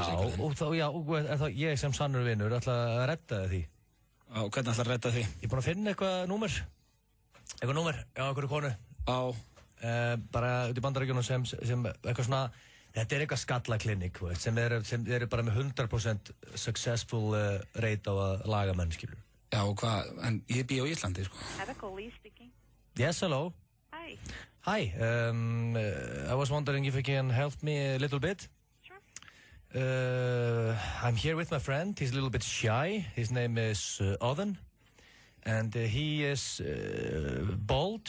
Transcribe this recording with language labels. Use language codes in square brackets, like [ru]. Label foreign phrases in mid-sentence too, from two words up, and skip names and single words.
[is] og ég sem sannur vinur ætla að redda því. Já, hvernig ætla að redda því? Ég er búinn að finna eitthvað númer á einhverju konu. Bara út í Bandaríkjunum sem eitthvað svona, þetta eitthvað skallaklinik, sem eru bara með 100% [en] successful rate [is] á að laga menn, skilur. Já, og hvað, en ég bý á Íslandi, sko. [en] Medical Lee speaking. Yes, hello. Hi, I was wondering if you can help me a little bit. I'm here with my friend. He's a little bit shy. His name is Odin, and he is bald.